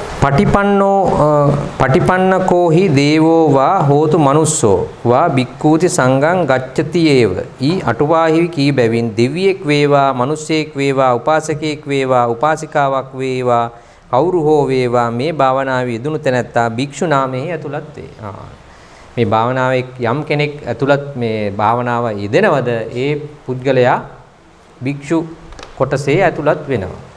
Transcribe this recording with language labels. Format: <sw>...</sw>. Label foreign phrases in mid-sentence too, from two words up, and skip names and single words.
<pi>පටිපන්නකෝහි දේවෝ වා හෝතු මනුස්සෝ වා බික්කූති සංඝං ගච්ඡති ඒව ඊ අටුවාහි</pi> <si>කී බැවින් දෙවියෙක් වේවා මිනිසෙක් වේවා උපාසකෙක් වේවා උපාසිකාවක් වේවා කවුරු හෝ වේවා මේ භාවනාවේ යෙදුණු තැනැත්තා භික්ෂු නාමයේ ඇතුළත් වේ. මේ භාවනාවේ යම් කෙනෙක් ඇතුළත් මේ භාවනාව යෙදෙනවද ඒ පුද්ගලයා භික්ෂු කොටසේ ඇතුළත් වෙනවා.</si>